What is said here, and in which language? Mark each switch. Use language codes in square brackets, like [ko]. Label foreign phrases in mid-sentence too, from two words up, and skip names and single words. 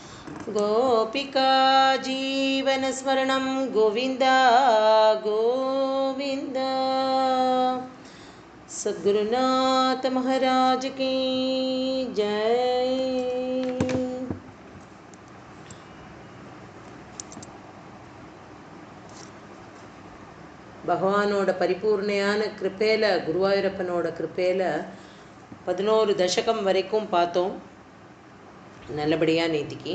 [sa] गोपिका जीवनस्मरणं गोविन्द गोविन्द। [hi] सद्गुरुनाथ महाराज की जय। [ta] பகவானோட பரிபூர்ணையான கிருப்பையில், குருவாயூரப்பனோட கிருப்பையில் 11 தசகம் வரைக்கும் பார்த்தோம் நல்லபடியாக நேத்திக்கு.